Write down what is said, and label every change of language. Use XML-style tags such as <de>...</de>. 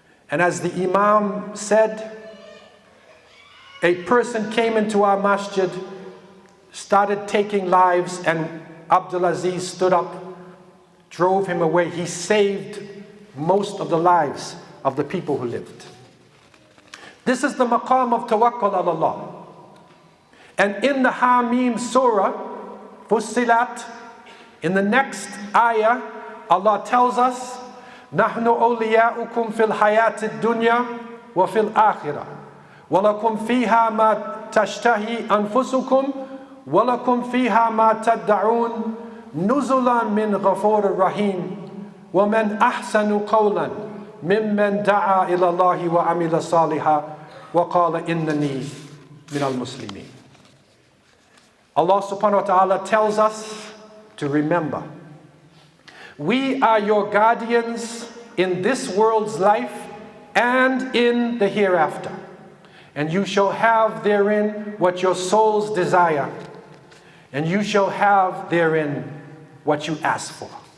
<en>And as the Imam said, a person came into our masjid, started taking lives, and Abdulaziz stood up, drove him away. He saved most of the lives of the people who lived. This is the maqam of tawakkul ala Allah. And in the Hamim Surah, Fussilat, in the next ayah, Allah tells us,</en> <ar>نَحْنُ أَوْلِيَاؤُكُمْ فِي الْحَيَاةِ الدُّنْيا وَفِي الْآخِرَةِ وَلَكُمْ فِيهَا مَا تَشْتَهِي أَنفُسُكُمْ وَلَكُمْ فِيهَا مَا تَدَّعُونَ نُزُلًا مِّنْ غَفُورٍ رَحِيمٍ وَمَنْ أَحْسَنُ قَوْلًا مِّمَّنْ دَعَا إِلَى اللَّهِ وَعَمِلَ صَالِحًا وَقَالَ إِنَّنِي مِنَ الْمُسْلِمِينَ.</ar> <en>Allah subhanahu wa ta'ala tells us to remember, we are your guardians in this world's life and in the hereafter, and you shall have therein what your souls desire, and you shall have therein what you ask for.</en>